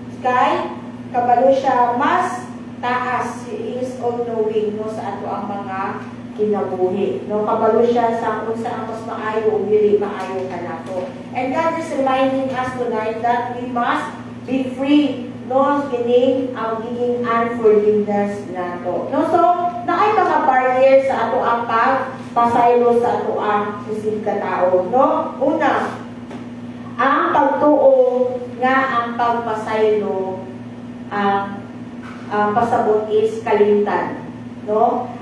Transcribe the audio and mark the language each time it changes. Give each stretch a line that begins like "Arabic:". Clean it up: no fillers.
Cebuano: Kay kabalo siya mas taas,
English: He is all-knowing,
Cebuano: no, sa ato ang mga kinabuhi, no. Kabalo siya sa kung saan mas maayo o dili maayo ka nato.
English: And God is reminding us tonight that we must be free, no,
Cebuano: kining ang giging unforgiveness nato. No, so naay mga barriers sa ato ang pagpasaylo sa ato ang sisig ka tao, no. Una, ang pagtuo nga ang pagpasaylo ang pasabot is kalimtan, no.